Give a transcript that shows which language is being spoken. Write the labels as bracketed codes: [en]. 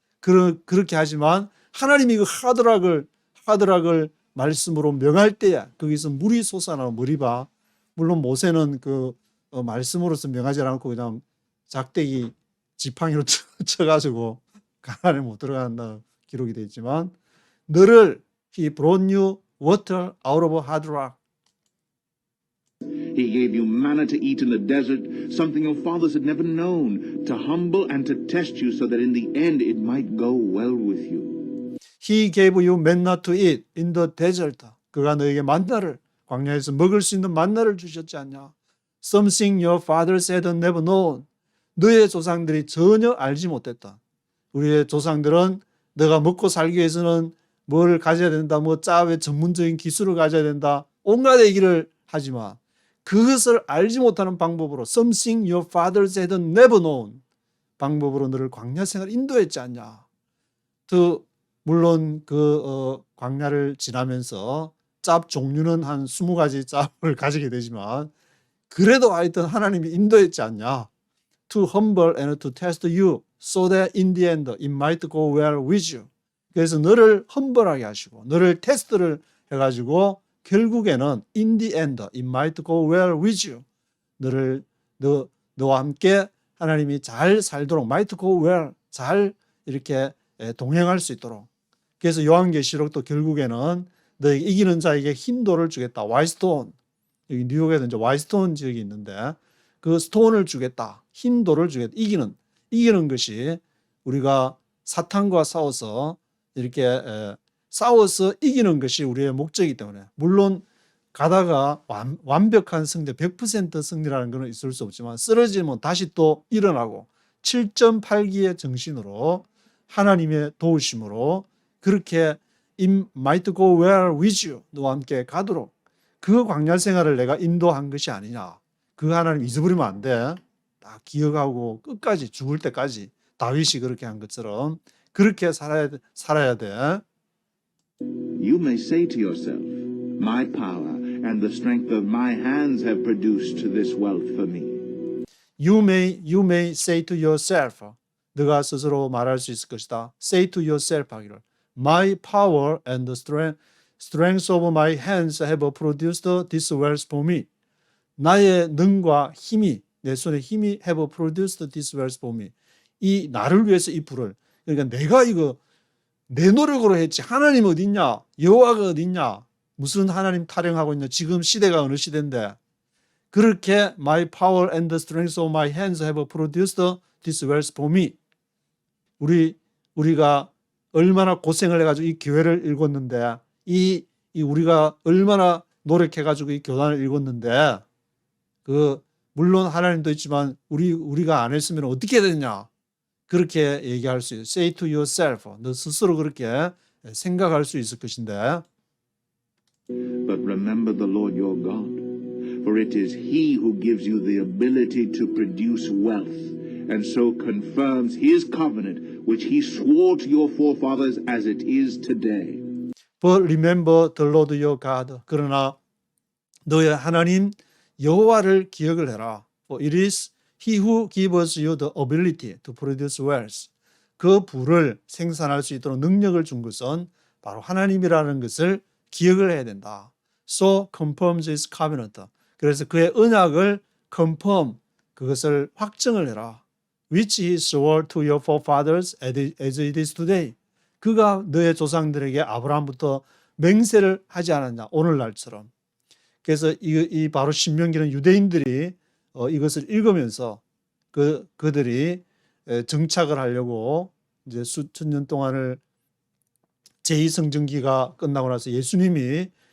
[ko] 그렇게 하지만 하나님이 그 하드락을 말씀으로 명할 때에 거기서 물이 솟아나고 물이 봐. 물론 모세는 그 말씀으로서 명하지 않고 그냥 작대기 지팡이로 쳐가지고 가나안에 못 들어간다는 기록이 되어 있지만, 너를 [en] He brought you water out of hard rock. He gave you manna to eat in the desert, something your fathers had never known, to humble and to test you so that in the end it might go well with you. He gave you manna to eat in the desert. [ko] 그가 너에게 만나를, 광야에서 먹을 수 있는 만나를 주셨지 않냐. [en] Something your fathers had never known. [ko] 너의 조상들이 전혀 알지 못했다. 우리의 조상들은 너가 먹고 살기 위해서는 뭘 가져야 된다, 짜의 전문적인 기술을 가져야 된다, 온갖 얘기를 하지만 그것을 알지 못하는 방법으로 [en] something your fathers had never known [ko] 방법으로 너를 광야 생활 인도했지 않냐. 물론 광야를 지나면서 짭 종류는 한 20가지 짭을 가지게 되지만 그래도 하여튼 하나님이 인도했지 않냐. [en] To humble and to test you so that in the end it might go well with you. [ko] 그래서 너를 험벌하게 하시고 너를 테스트를 해가지고 결국에는 [en] in the end it might go well with you. [ko] 너와 함께 하나님이 잘 살도록 [en] might go well, [ko] 잘 이렇게 동행할 수 있도록. 그래서 요한계시록도 결국에는 너에게 이기는 자에게 흰돌을 주겠다. 와이스톤. 여기 뉴욕에도 이제 와이스톤 지역이 있는데 그 스톤을 주겠다. 흰 돌을 주겠다. 이기는 것이 우리가 사탄과 싸워서 이렇게 싸워서 이기는 것이 우리의 목적이기 때문에 물론 가다가 완벽한 승리 100% 승리라는 것은 있을 수 없지만 쓰러지면 다시 또 일어나고 7.8기의 정신으로 하나님의 도우심으로 그렇게 [en] It might go well with you [ko] 너와 함께 가도록 그 광야 생활을 내가 인도한 것이 아니냐. 그 하나님 잊어버리면 안 돼. 다 기억하고 끝까지 죽을 때까지 다윗이 그렇게 한 것처럼 그렇게 살아야 돼. [en] You may say to yourself, my power and the strength of my hands have produced this wealth for me. You may say to yourself. [ko] 너가 스스로 말할 수 있을 것이다. [en] Say to yourself [ko] 하기를. [en] My power and the strength of my hands have produced this wealth for me. [ko] 나의 능과 힘이 내 손의 힘이 [en] have produced this wealth for me. [ko] 이 나를 위해서 이 불을 그러니까 내가 이거 내 노력으로 했지 하나님 어디 있냐? 여호와가 어디 있냐? 무슨 하나님 타령하고 있냐? 지금 시대가 어느 시대인데 그렇게 [en] my power and the strength of my hands have produced this wealth for me. [ko] 우리가 얼마나 고생을 해가지고 이 교회를 읽었는데 이 우리가 얼마나 노력해가지고 이 교단을 읽었는데 그 물론 하나님도 있지만 우리가 안 했으면 어떻게 되냐 그렇게 얘기할 수 있어요. [en] Say to yourself. [ko] 너 스스로 그렇게 생각할 수 있을 것인데. [en] But remember the Lord your God, for it is He who gives you the ability to produce wealth, and so confirms His covenant, which He swore to your forefathers as it is today. But remember the Lord your God. [ko] 그러나 너의 하나님 여호와를 기억을 해라. [en] For it is He who gives you the ability to produce wealth. [ko] 그 부를 생산할 수 있도록 능력을 준 것은 바로 하나님이라는 것을 기억을 해야 된다. [en] So confirms his covenant. [ko] 그래서 그의 언약을 confirm, 그것을 확정을 해라. [en] Which he swore to your forefathers as it is today. [ko] 그가 너의 조상들에게 아브라함부터 맹세를 하지 않았냐. 오늘날처럼. 그래서 이 바로 신명기는 유대인들이 이것을 읽으면서 그들이 정착을 하려고 이제 수천 년 동안을 제2성전기가 끝나고 나서 예수님이